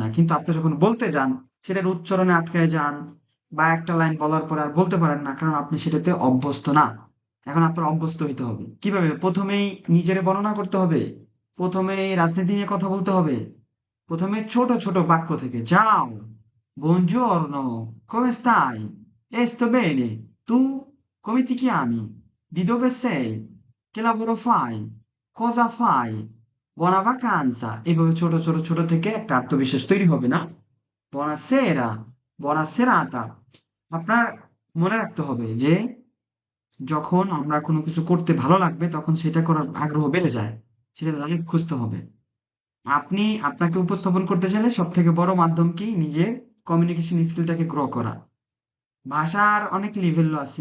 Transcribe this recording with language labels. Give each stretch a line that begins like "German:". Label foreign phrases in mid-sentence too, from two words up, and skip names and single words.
Bangla: কিন্তু আপনি যখন বলতে যান, সেটার উচ্চারণে আটকায় যান বা একটা লাইন বলার পর আর বলতে পারেন না, কারণ আপনি সেটাতে অভ্যস্ত না। এখন আপনার অভ্যস্ত হইতে হবে। কিভাবে? প্রথমেই নিজের বর্ণনা করতে হবে, প্রথমেই রাজনীতি নিয়ে কথা বলতে হবে, প্রথমে ছোট ছোট বাক্য থেকে যাও,
Italian: buongiorno, come stai? E sto bene, tu come ti chiami? Di dove sei? Che lavoro fai? Cosa fai? Buona vacanza!
Bangla: এভাবে ছোট ছোট ছোট থেকে একটা আত্মবিশ্বাস তৈরি হবে না?
Italian: Buonasera, buona serata।
Bangla: আপনার মনে রাখতে হবে যে যখন আমরা কোনো কিছু করতে ভালো লাগবে তখন সেটা করার আগ্রহ বেড়ে যায়। সেটা লাইভ খুঁজতে হবে। আপনি আপনাকে উপস্থাপন করতে চাইলে সবথেকে বড় মাধ্যম কি? নিজের কমিউনিকেশন স্কিলটাকে গ্রো করা। ভাষার অনেক লেভেল আছে।